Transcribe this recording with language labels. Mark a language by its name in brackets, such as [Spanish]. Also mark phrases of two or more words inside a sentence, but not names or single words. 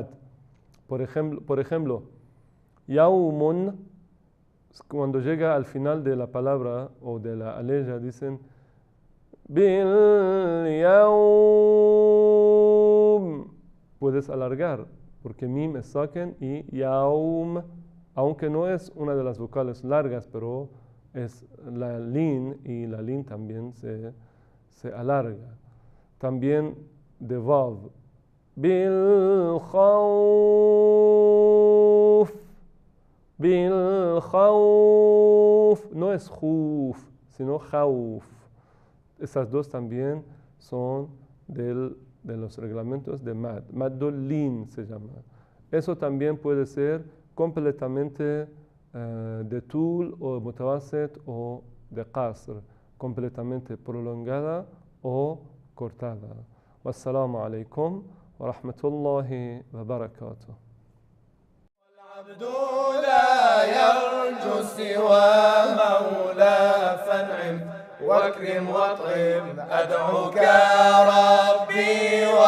[Spanish] Por ejemplo, yaumun, cuando llega al final de la palabra o de la aleya, dicen [Arabic] باليوم. [Spanish] Puedes alargar, porque mim es saken y yaum, aunque no es una de las vocales largas, pero es la lin y la lin también se alarga. También de vav, [Arabic] بالخوف, [Spanish] no es khuf, sino khawf. Esas 2 también son de los reglamentos de mad. Maddolin se llama. Eso también puede ser completamente de tul o mutawasit o de qasr, completamente prolongada o cortada. [Arabic] والسلام عليكم ورحمة الله وبركاته. العبد لا يرجو سوى مولى فانعم واكرم واطعم أدعوك ربي